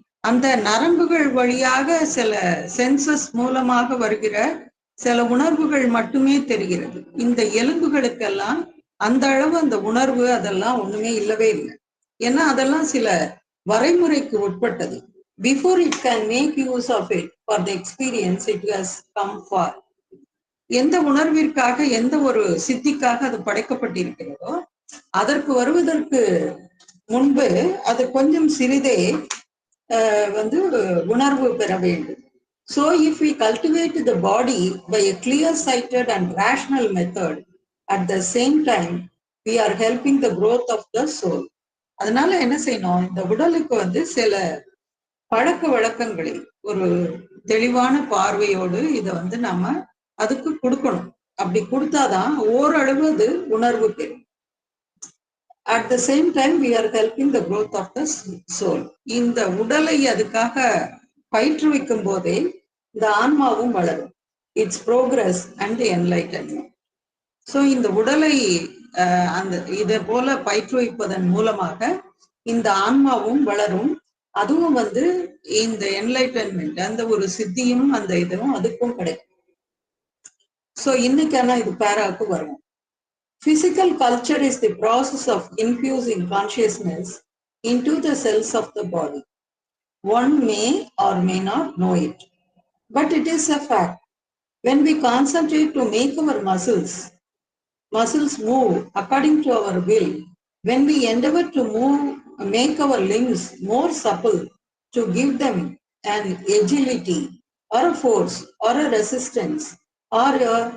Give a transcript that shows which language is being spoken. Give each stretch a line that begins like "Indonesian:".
Tamil: அந்த நரம்புகள் வழியாக சில சென்சஸ் மூலமாக வருகிற சில உணர்வுகள் மட்டுமே தெரிகிறது. இந்த எலும்புகளுக்கெல்லாம் அந்த அளவு அந்த உணர்வு அதெல்லாம் ஒண்ணுமே இல்லவே இல்லை. ஏன்னா அதெல்லாம் சில வரைமுறைக்கு உட்பட்டது.
English: Before it can make use of it for the experience, it has come for.
Tamil: எந்த உணர்விற்காக, எந்த ஒரு சித்திக்காக அது படைக்கப்பட்டிருக்கிறதோ அதற்கு வருவதற்கு முன்பு அது கொஞ்சம் சிறிதே உணர்வு பெற வேண்டும்.
English: So if we cultivate the body by a clear-sighted and rational method, at the same time we are helping the growth of the soul.
Tamil: அதனால என்ன செய்யணும், இந்த உடலுக்கு சில பழக்க வழக்கங்களை ஒரு தெளிவான பார்வையோடு இதை நாம அதுக்கு கொடுக்கணும். அப்படி கொடுத்தாதான் ஓரளவு அது உணர்வு பெறும்.
English: At the same time we are helping the growth of the soul.
Tamil: இந்த உடலை அதுக்காக பயிற்றுவிக்கும் போதே இந்த ஆன்மாவும் வளரும்.
English: Its progress and enlightenment. So
Tamil: இந்த உடலை அந்த இதை போல பயிற்றுவிப்பதன் மூலமாக இந்த ஆன்மாவும் வளரும். அதுவும் இந்த என்லைட்டன்மெண்ட், அந்த ஒரு சித்தியும் அந்த இதுவும் அதுக்கும் கிடைக்கும். சோ இன்னைக்கான இது பேராக்கு வரும்.
English: Physical culture is the process of infusing consciousness into the cells of the body. One may or may not know it, but it is a fact. When we concentrate to make our muscles move according to our will, when we endeavor to make our limbs more supple, to give them an agility or a force or a resistance or a